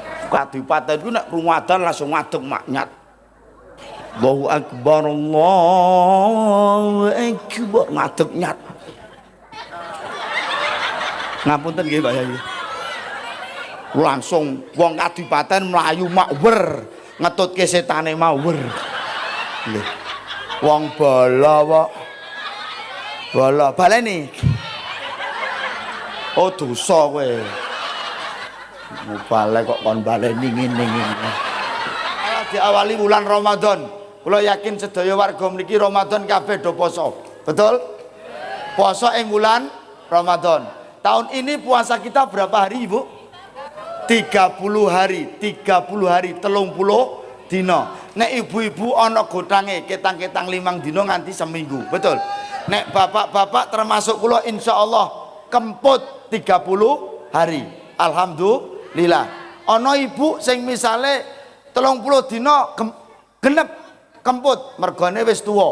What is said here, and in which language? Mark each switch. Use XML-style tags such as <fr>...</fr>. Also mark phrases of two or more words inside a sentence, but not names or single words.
<jv>Kadipaten ku nek krungu adzan langsung ngadeg maknyat.</jv> <ar>الله أكبر الله أكبر</ar> <jv>ngadeg nyat. Ngapunten nggih Mbak Yayi. Langsung wong kadipaten mlayu makwer ngetutke setane mawur. Nggih. Wong bala kok. Bala baleni. Oh dosa kowe. Mubalek kok kon baleni ngene-ngene.</jv> <id>Diawali bulan Ramadan.</id> <jv>Kula yakin sedaya warga mriki Ramadan kabeh do poso. Betul? Poso ing bulan Ramadan.</jv> <id>Tahun ini puasa kita berapa hari, Ibu? 30 hari, 30 hari, 30 dino.</id> <jv>Nek ibu-ibu ana gotange ketang-ketang 5 dino nganti seminggu.</jv> <id>Betul?</id> <jv>Nek bapak-bapak termasuk kula insyaallah kemput 30 hari. Alhamdulillah. Ana ibu sing misale 30 dino genep kemput mergane wis tuwa.</jv>